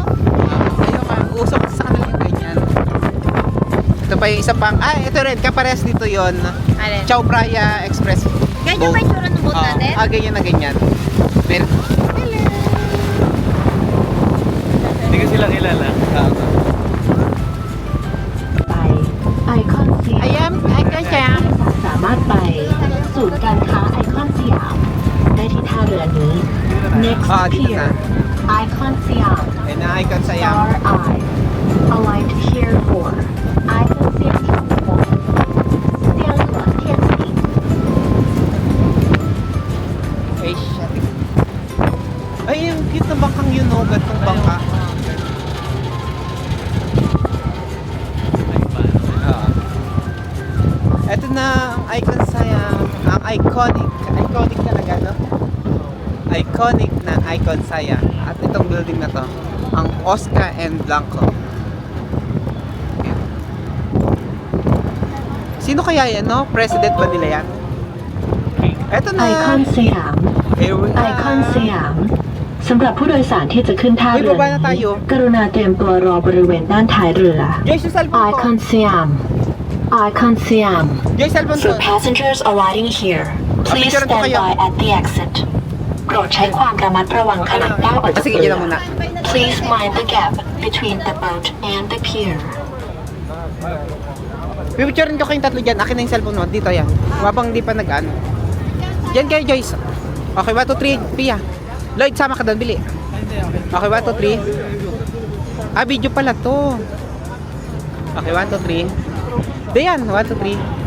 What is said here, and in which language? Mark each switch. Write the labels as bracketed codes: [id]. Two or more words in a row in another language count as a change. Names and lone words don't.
[tl] Ayun ka, uso kasi sa kanila yung ganyan. Ito pa yung isa pang, ito rin, kapares dito yon. Alin? Chao Phraya Express. Ganyan ba yung tsura ng boat natin? Ganyan na ganyan. Pero, Hindi ko sila kilala. [th] ไปไอคอนสยาม [tl] Ayan, Icon Siam. [th] สามารถไปศูนย์การค้าไอคอนสยามได้ที่ท่าเรือนี้ next [tl] Dito [en] pier [tl] na. [th] ไอคอนสยาม [tl] Ayan na, Icon Siam. [en] Star Eye aligned here for [th] ไอคอนสยามของเซียงเหนือเทียนสี [tl] Ay, shit. Ay, yung cute na bangkang yun, no? Gantong bangka. Ito na ang Icon Siam. Ang iconic talaga, no? Iconic na Icon Siam. At itong building na to, ang Oscar and Blanco. Ayan. Sino kaya yan, no? President ba nila yan? Ito na. [th] ไอคอนสยาม [en] Here we [th] ไอคอนส [en] are. [th] ยามสำหรับผู้โดยสารที่จะขึ้นท่าเรือ [tl] Uy, baba na [th] นี้ [tl] tayo. [th] กรุณาเตรียมตัวรอบริเวณด้านท้ายเรือ [tl] Joyce, yung [th] ไอ [tl] cellphone [th] คอน [tl] ko. [th] สยามไอคอนสยาม [tl] Joyce, cellphone ko. [en] For passengers arriving here, please [tl] Picture ko [en] stand [tl] kayo. [en] by at the exit. [th] โปรดใช้ความระมัดระวังขณะก้าวออกจาก [tl] Sige, [th] เรื [tl] yun [th] อ [tl] na muna. [en] Please mind the gap between the boat and the pier. [tl] Pipicturein ko kayong tatlo dyan. Akin na yung cellphone mo. Dito yan. Mabang di pa nag-ano. Diyan kayo, Joyce. Okay, 1, 2, 3. Pia. Lloyd, sama ka doon. Bili. Okay, 1, 2, 3. Video pala to. Okay, 1, 2, 3. Dayan, 1, 2, 3.